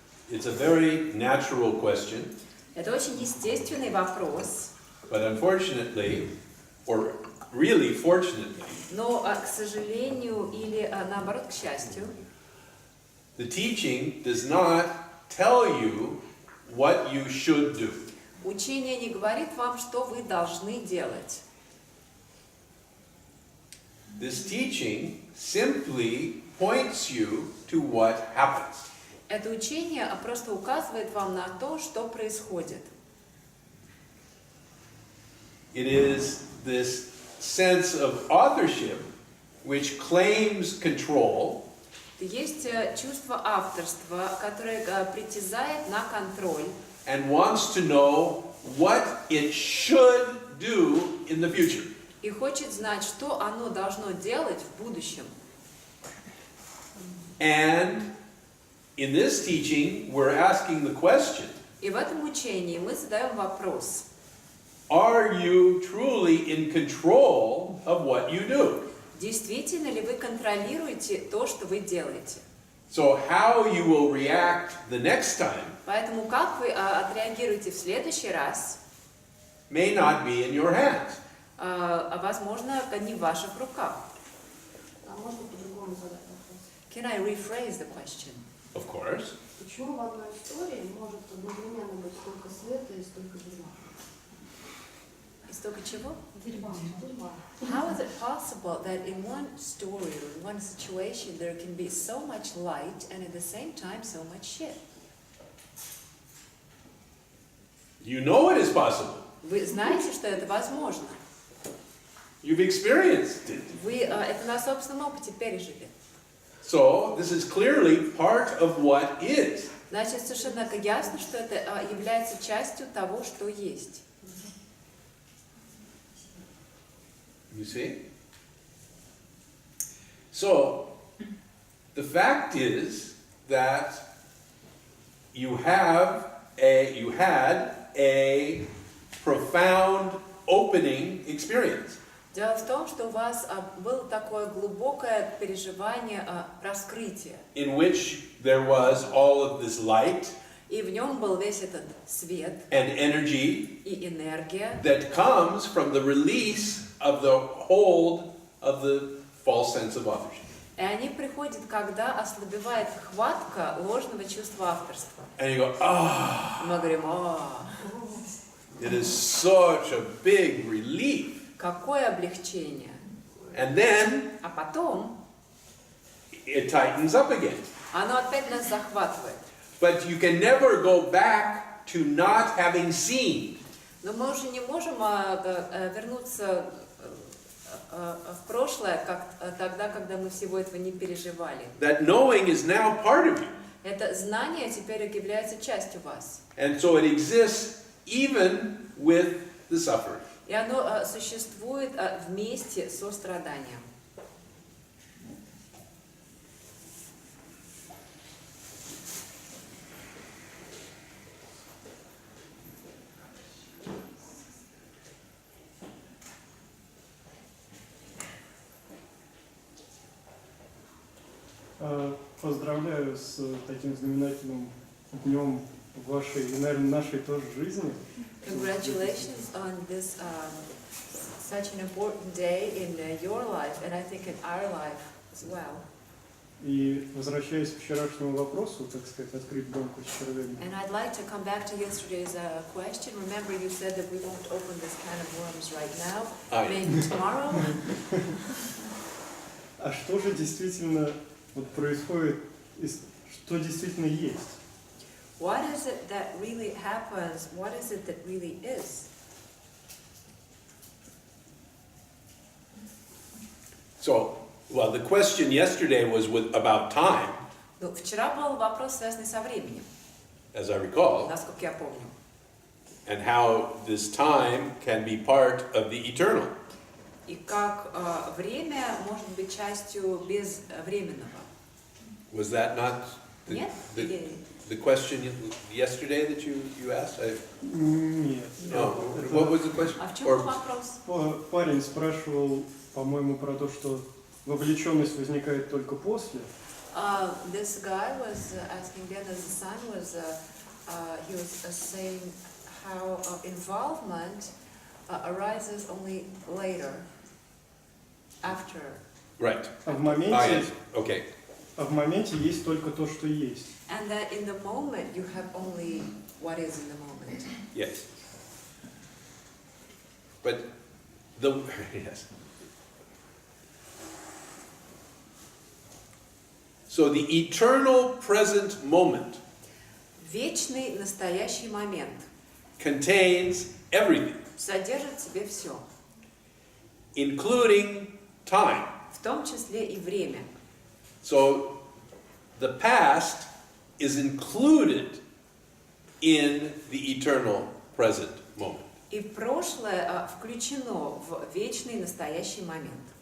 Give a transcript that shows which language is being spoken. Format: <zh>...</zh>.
<en>It's a very natural question.</en> <ru>Это очень естественный вопрос.</ru> <en>But unfortunately, or really fortunately,</en> <ru>Но, к сожалению, или наоборот, к счастью,</ru> <en>the teaching does not tell you what you should do.</en> <ru>учение не говорит вам, что вы должны делать.</ru> <en>This teaching simply points you to what happens.</en> <ru>Это учение просто указывает вам на то, что происходит.</ru> <en>It is this sense of authorship which claims control.</en> <ru>Есть чувство авторства, которое притязает на контроль.</ru> <en>And wants to know what it should do in the future.</en> <ru>И хочет знать, что оно должно делать в будущем.</ru> <en>And in this teaching, we're asking the question,</en> <ru>И в этом учении мы задаем вопрос.</ru> <en>are you truly in control of what you do?</en> <ru>Действительно ли вы контролируете то, что вы делаете?</ru> <en>So how you will react the next time</en> <ru>Поэтому как вы отреагируете в следующий раз,</ru> <en>may not be in your hands.</en> <ru>возможно, не в ваших руках. А можно по-другому задать вопрос?</ru> <en>Can I rephrase the question? Of course.</en> <ru>Почему в одной истории может одновременно быть столько света и столько дерьма? И столько чего? Дерьма.</ru> <en>How is it possible that in one story or in one situation there can be so much light and at the same time so much shit? You know it is possible.</en> <ru>Вы знаете, что это возможно.</ru> <en>You've experienced it.</en> <ru>Вы это на собственном опыте пережили.</ru> <en>So this is clearly part of what is.</en> <ru>Значит, совершенно ясно, что это является частью того, что есть.</ru> <en>You see? So the fact is that you had a profound opening experience.</en> <ru>Дело в том, что у вас было такое глубокое переживание раскрытия.</ru> <en>In which there was all of this light</en> <ru>И в нем был весь этот свет</ru> <en>and energy</en> <ru>и энергия,</ru> <en>that comes from the release of the hold of the false sense of authorship.</en> <ru>и они приходят, когда ослабевает хватка ложного чувства авторства.</ru> <en>And you go, ah,</en> <ru>Мы говорим,</ru> <en>it is such a big relief.</en> <ru>какое облегчение.</ru> <en>And then</en> <ru>А потом</ru> <en>it tightens up again.</en> <ru>оно опять нас захватывает.</ru> <en>But you can never go back to not having seen.</en> <ru>Но мы уже не можем вернуться в прошлое, как тогда, когда мы всего этого не переживали.</ru> <en>That knowing is now part of you.</en> <ru>Это знание теперь является частью вас.</ru> <en>And so it exists even with the suffering.</en> <ru>И оно существует вместе со страданием. Поздравляю с таким знаменательным днем в вашей и, наверное, нашей тоже жизни.</ru> <en>Congratulations on this such an important day in your life, and I think in our life as well.</en> <ru>И возвращаясь к вчерашнему вопросу, так сказать, открыть банку с червями.</ru> <en>And I'd like to come back to yesterday's question. Remember, you said that we won't open this kind of worms right now, maybe tomorrow.</en> <ru>А что же действительно вот происходит, что действительно есть?</ru> <en>What is it that really happens? What is it that really is? So, well, the question yesterday was about time,</en> <ru>Ну, вчера был вопрос, связанный со временем,</ru> <en>as I recall,</en> <ru>насколько я помню.</ru> <en>and how this time can be part of the eternal.</en> <ru>И как время может быть частью безвременного.</ru> <en>Was that not</en> <ru>Нет?</ru> <en>the question yesterday that you asked?</en> <ru>Нет.</ru> <en>No. What was the question?</en> <ru>А в чем</ru> <en>Or-</en> <ru>был вопрос? Парень спрашивал, по-моему, про то, что вовлеченность возникает только после.</ru> <en>This guy was asking then, as the son was, he was saying how involvement arises only later, after. Right.</en> <ru>А в Ah, моменте,</ru> <en>yes. Okay.</en> <ru>есть только то, что есть.</ru> <en>And that in the moment you have only what is in the moment. Yes. But the yes. So the eternal present moment</en> <ru>Вечный настоящий момент</ru> <en>contains everything,</en> <ru>содержит в себе все,</ru> <en>including time.</en> <ru>в том числе и время.</ru> <en>So the past is included in the eternal present moment.</en> <ru>И прошлое включено в вечный настоящий момент.</ru>